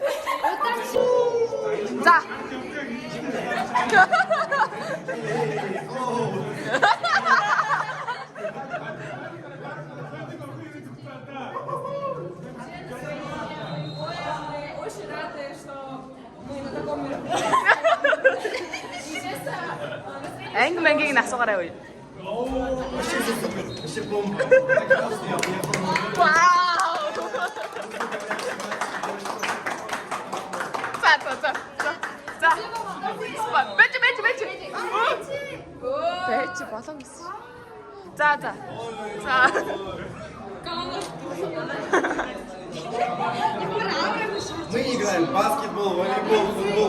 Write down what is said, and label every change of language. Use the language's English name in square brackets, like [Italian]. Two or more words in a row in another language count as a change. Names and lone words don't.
[Russian] Да. Очень рада, что мы на таком [Mongolian] Анги мангийг насуугаарай уу. Вау! За. Бэж. Бэж болоо гэсэн. За. [Russian] Мы играем в баскетбол, волейбол, футбол.